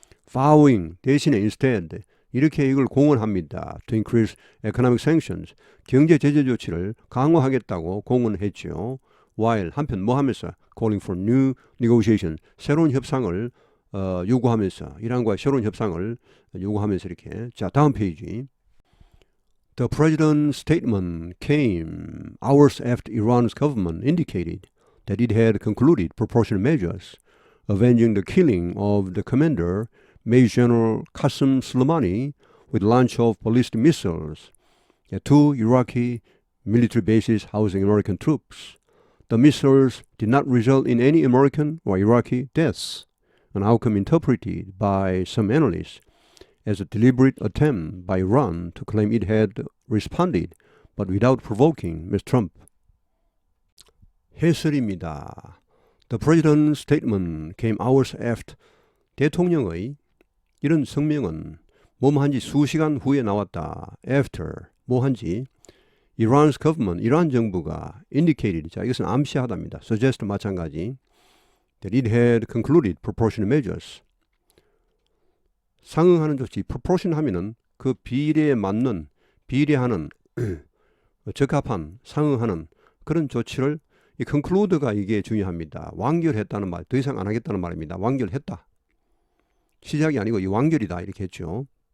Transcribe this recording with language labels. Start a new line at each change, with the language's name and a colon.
Korean: vowing 대신에 instead 이렇게 이걸 공언합니다.
English: to increase economic sanctions
Korean: 경제 제재 조치를 강화하겠다고 공언했죠. while 한편 뭐 하면서
English: calling for new negotiation
Korean: 새로운 협상을 요구하면서 이란과의 새로운 협상을 요구하면서 이렇게. 자, 다음 페이지.
English: The president's statement came hours after Iran's government indicated that it had concluded proportionate measures avenging the killing of the commander, Major General Qasem Soleimani, with launch of ballistic missiles at two Iraqi military bases housing American troops. The missiles did not result in any American or Iraqi deaths. An outcome interpreted by some analysts as a deliberate attempt by Iran to claim it had responded, but without provoking Mr.
Korean: Trump. 해설입니다.
English: The president's statement came hours after.
Korean: 대통령의 이런 성명은 뭐한지 수시간 후에 나왔다. After, 뭐한지
English: Iran's government,
Korean: 이란 정부가 indicated, 자 이것은 암시하답니다. suggest 마찬가지.
English: that it had concluded proportionate measures.
Korean: 상응하는 조치, proportion 하면은 그 비례에 맞는, 비례하는, 적합한, 상응하는 그런 조치를 이 conclude가 이게 중요합니다. 완결했다는 말, 더 이상 안 하겠다는 말입니다. 완결했다. 시작이 아니고 이 완결이다 이렇게 했죠.